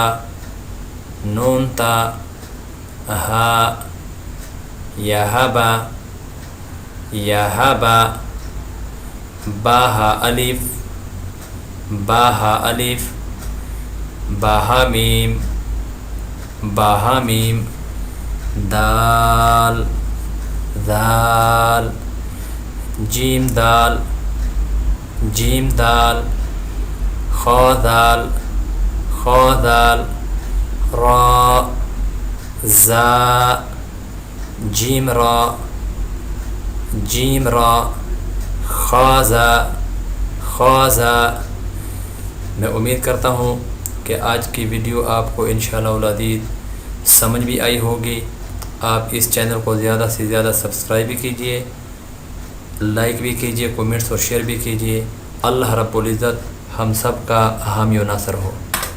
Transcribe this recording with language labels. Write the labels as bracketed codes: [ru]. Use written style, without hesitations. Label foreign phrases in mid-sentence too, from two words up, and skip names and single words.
[ur] تا ہا یا باہا الف باہا میم دال جیم دال خا دال را زا جیم را خازا۔ میں امید کرتا ہوں کہ آج کی ویڈیو آپ کو انشاءاللہ العزیز سمجھ بھی آئی ہوگی۔ آپ اس چینل کو زیادہ سے زیادہ سبسکرائب بھی کیجئے، لائک بھی کیجئے، کومنٹس اور شیئر بھی کیجئے۔ اللہ رب العزت ہم سب کا حامی و ناصر ہو۔